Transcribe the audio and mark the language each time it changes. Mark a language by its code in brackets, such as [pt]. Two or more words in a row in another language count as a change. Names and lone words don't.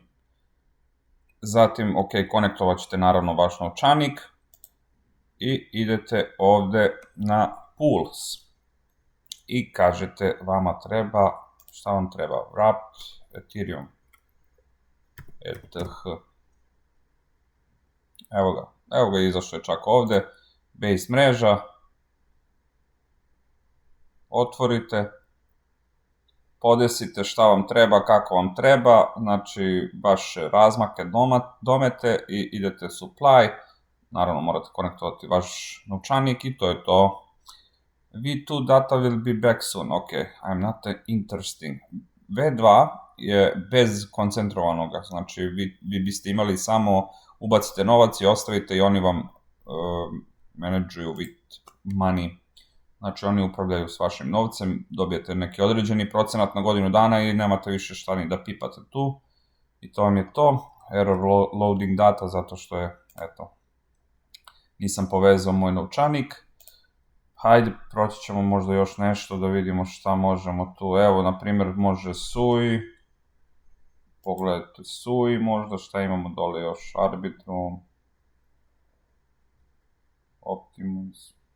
[bs] Zatim, ok, konektovat ćete naravno vaš novčanik i idete ovde na Pools i kažete vama treba, šta vam treba, Wrapped Ethereum, ETH, evo ga izašlo je čak ovde, Base mreža, otvorite, podesite šta vam treba, kako vam treba, znači vaše razmake domete i idete supply, naravno morate konektovati vaš novčanik i to je to. [en] V2 data will be back soon, ok, I'm not interesting. [bs] V2 je bez koncentrovanog, znači vi biste imali samo ubacite novac i ostavite i oni vam menadžuju [en] with money. [bs] Znači oni upravljaju s vašim novcem, dobijete neki određeni procenat na godinu dana i nemate više šta ni da pipate tu. I to vam je to. [en] Error loading data [bs] zato što je, eto, nisam povezao moj novčanik. Hajde, proći ćemo možda još nešto da vidimo šta možemo tu. Evo, na primjer, može SUI. Pogledajte SUI možda, šta imamo dole još. Arbitrum. Optimus.